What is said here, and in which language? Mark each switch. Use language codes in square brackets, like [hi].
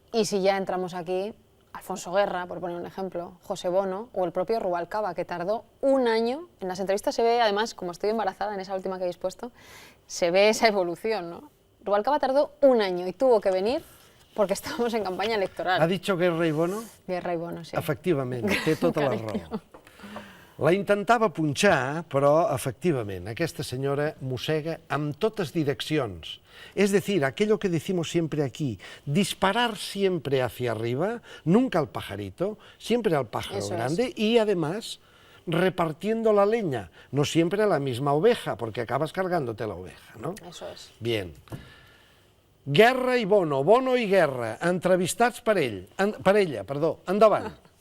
[es] Y si ya entramos aquí, Alfonso Guerra, por poner un ejemplo, José Bono o el propio Rubalcaba, que tardó un año. En las entrevistas se ve, además, como estoy embarazada en esa última que habéis puesto, se ve esa evolución, ¿no? Rubalcaba tardó un año y tuvo que venir porque estábamos en campanya electoral. Ha dicho Guerra i Bono? Guerra i Bono, sí. [ca] Efectivament, té tota la raó. La intentava punxar, però, efectivament, aquesta senyora mossega amb totes direccions. [es] Es decir, aquello que decimos siempre aquí, disparar siempre hacia arriba, nunca al pajarito, siempre al pájaro Eso grande, y además repartiendo la leña, no siempre a la misma oveja, porque acabas cargándote la oveja, ¿no? Eso es. [ca] Bien. Guerra i Bono, Bono i Guerra, entrevistats per ella, perdó. Endavant.